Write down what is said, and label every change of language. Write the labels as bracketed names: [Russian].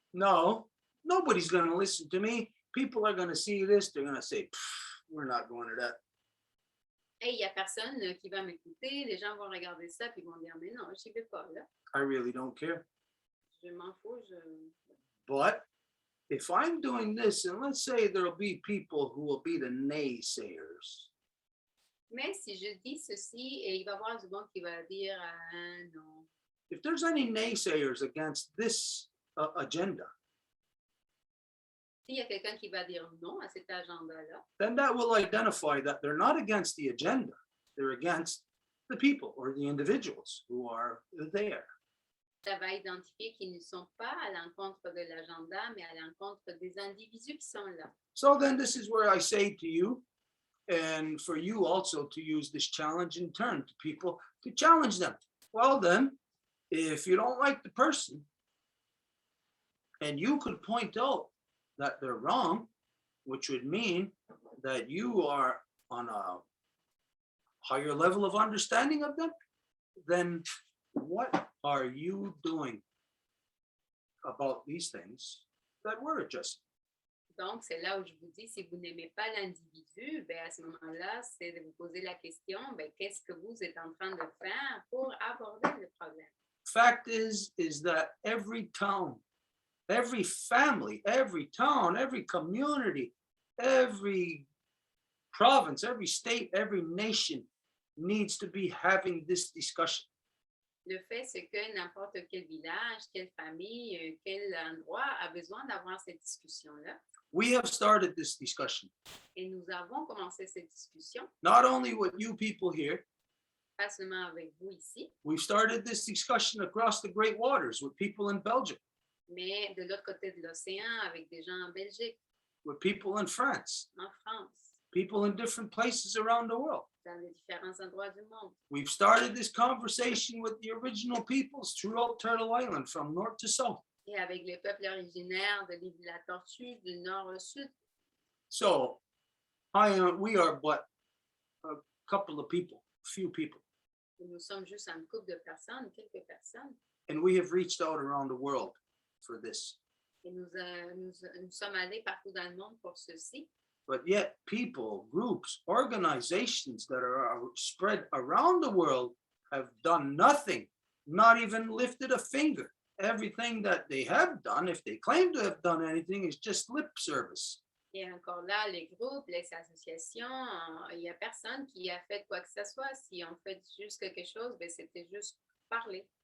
[English] No, nobody's going to listen to me. People are going to see this. They're going to say, we're not going to that. [French] Et il n'y a personne qui va m'écouter. Les gens vont regarder ça puis vont dire, mais non, je n'y vais pas là. [English] I really don't care. [French] Je m'en fous. [English] But if I'm doing this, and let's say there'll be people who will be the naysayers. [French] Mais si je dis ceci, et il va y avoir du monde qui va dire, non. [English] If there's any naysayers against this agenda, [French] S'il y a quelqu'un qui va dire non à cet agenda-là, [English] then that will identify that they're not against the agenda. They're against the people or the individuals who are there. [French] ça va identifier qu'ils ne sont pas à l'encontre de l'agenda, mais à l'encontre des individus qui sont là. [English] So then this is where I say to you, and for you also to use this challenge in turn to people, to challenge them. Well then, if you don't like the person, and you could point out that they're wrong, which would mean that you are on a higher level of understanding of them, then what are you doing about these things that we're addressing? [French] Donc, c'est là où je vous dis, si vous n'aimez pas l'individu, ben à ce moment-là, c'est de vous poser la question, ben, qu'est-ce que vous êtes en train de faire pour aborder le problème? [English] Fact is that every town, every family, every town, every community, every province, every state, every nation needs to be having this discussion. [French] Le fait, c'est que n'importe quel village, quelle famille, quel endroit a besoin d'avoir cette discussion-là. [English] We have started this discussion, [French] Et nous avons commencé cette discussion, [English] not only with you people here, [French] pas seulement avec vous ici, [English] We've started this discussion across the great waters with people in Belgium, [French] mais de l'autre côté de l'océan avec des gens en Belgique, [English] with people in France, [French] en France, [English] people in different places around the world. [French] dans les différents endroits du monde. [English] We've started this conversation with the original peoples throughout Turtle Island from north to south. [French] Et avec les peuples originaires de l'île de la Tortue, du nord au sud. [English] So we are but a couple of people, few people, [French] Et nous sommes juste un couple de personnes, quelques personnes. [English] and we have reached out around the world for this. [French] Et nous sommes allés partout dans le monde pour ceci. [English] But yet people, groups, organizations that are spread around the world have done nothing, not even lifted a finger. Everything that they have done, if they claim to have done anything, is just lip service. [French] Et encore là, les groupes, les associations, il n'y a personne qui a fait quoi que ce soit. Si on fait juste quelque chose, ben c'était juste parler.